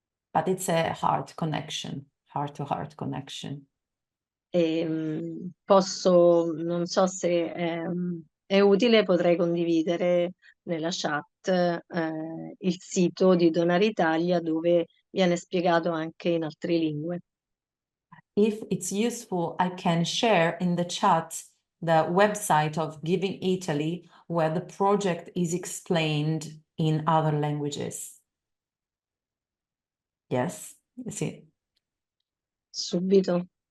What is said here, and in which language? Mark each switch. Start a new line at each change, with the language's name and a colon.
English: But it's a heart connection, heart-to-heart connection.
Italian: Non so se è utile, potrei condividere nella chat il sito di Donare Italia dove viene spiegato anche in altre lingue.
English: If it's useful, I can share in the chat the website of Giving Italy, where the project is explained in other languages. Yes,
Italian: sì. Subito.